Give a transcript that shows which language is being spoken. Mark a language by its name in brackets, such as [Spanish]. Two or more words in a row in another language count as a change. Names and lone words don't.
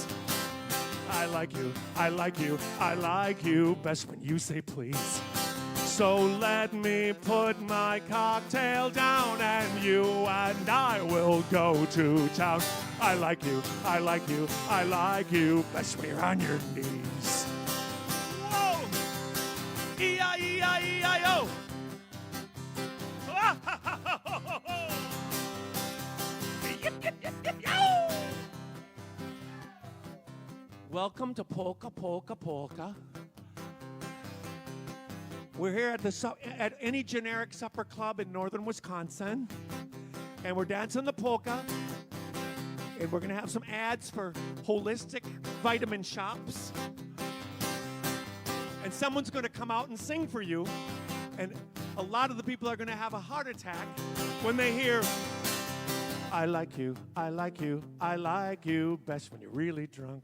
[English] I like you, I like you, I like you best when you say please. So let me put my cocktail down and you and I will go to town. I like you, I like you, I like you best when you're on your knees. Whoa! E-I-E-I-E-I-O! Yip, yip, yip, yip, yo! Welcome to Polka, Polka, Polka. We're here at any generic supper club in northern Wisconsin, and we're dancing the polka, and we're going to have some ads for holistic vitamin shops, and someone's going to come out and sing for you, and a lot of the people are going to have a heart attack when they hear, I like you, I like you, I like you best when you're really drunk.